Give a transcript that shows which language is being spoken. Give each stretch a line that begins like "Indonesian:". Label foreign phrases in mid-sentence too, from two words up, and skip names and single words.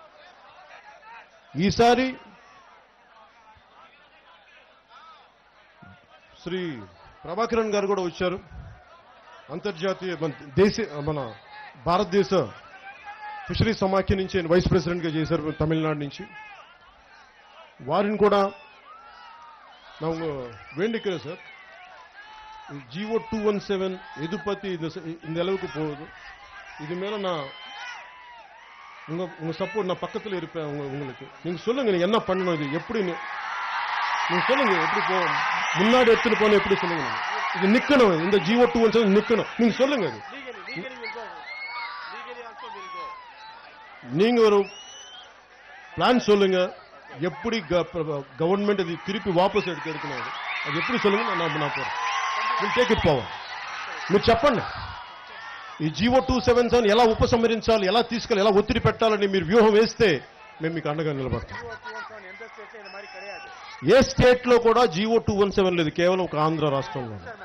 Telugu: ఈసారి శ్రీ ప్రభాకరన్ గారు కూడా వచ్చారు. అంతర్జాతీయ మన భారతదేశ ఫిషరీస్ సమాఖ్య నుంచి ఆయన
English: vice presidentగా
Telugu: చేశారు తమిళనాడు నుంచి. వారిని కూడా
Tamil: ನಾವು வேண்டிக்கிறோம் சார். ஜிஓ 217 எதுபத்தி இந்த அளவுக்கு போகுது. இது மேல நான் உங்க சப்போர்ட் நான் பக்கத்தில் இருப்பேன். உங்களுக்கு நீங்க சொல்லுங்க நீங்க என்ன பண்ணணும், இது எப்படி நீங்க சொல்லுங்க, எப்படி போ முன்னாடி எடுத்துட்டு போன எப்படி சொல்லுங்க. இது நிக்கணும், இந்த ஜிஓ 217 நிக்கணும். நீங்க சொல்லுங்க. அது நீங்க ஒரு பிளான் சொல்லுங்க, எப்படி கவர்மெண்ட் அது திருப்பி వాపస్ எடுக்கணும். அது எப்படி சொல்லுங்க, நான் போறேன்.
English: take it
Telugu: పోవాలి. మీరు చెప్పండి ఈ జీవో 277 ఎలా ఉపసంహరించాలి, ఎలా తీసుకెళ్ళి, ఎలా ఒత్తిడి పెట్టాలని మీరు వ్యూహం వేస్తే మేము మీకు అండగా నిలబడతాం. ఏ స్టేట్ లో కూడా జీవో 217 లేదు, కేవలం ఒక ఆంధ్ర రాష్ట్రంలో.